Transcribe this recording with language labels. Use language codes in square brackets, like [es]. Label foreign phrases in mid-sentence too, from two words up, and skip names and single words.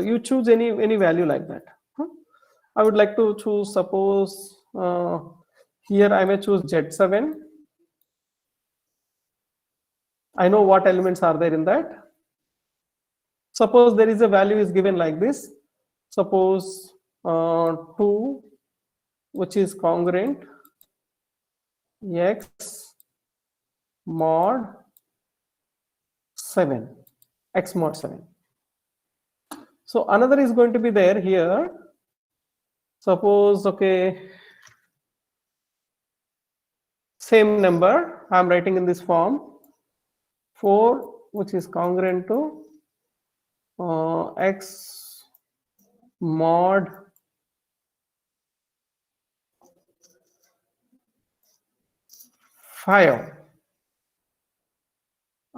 [en] You choose any value like that. I would like to choose, suppose here I may choose Z7. I know what elements are there in that. Suppose there is a value is given like this. Suppose 2, which is congruent x mod 7, x mod 7. So another is going to be there here. Suppose same number I am writing in this form, 4, which is congruent to x mod 5.